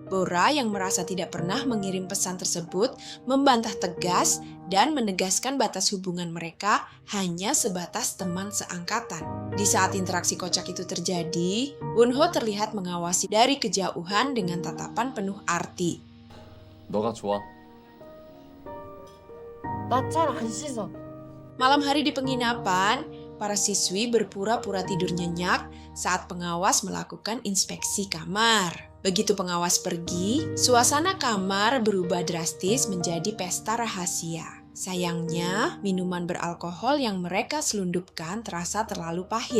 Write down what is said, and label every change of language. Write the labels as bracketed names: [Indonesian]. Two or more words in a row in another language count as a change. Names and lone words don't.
[Indonesian] Bora yang merasa tidak pernah mengirim pesan tersebut membantah tegas dan menegaskan batas hubungan mereka hanya sebatas teman seangkatan. Di saat interaksi kocak itu terjadi, Won-ho terlihat mengawasi dari kejauhan dengan tatapan penuh arti. [Korean] 너가 좋아. 나 잘 안 씻어. [Indonesian] Malam hari di penginapan, para siswi berpura-pura tidur nyenyak saat pengawas melakukan inspeksi kamar. Begitu pengawas pergi, suasana kamar berubah drastis menjadi pesta rahasia. Sayangnya, minuman beralkohol yang mereka selundupkan terasa terlalu pahit.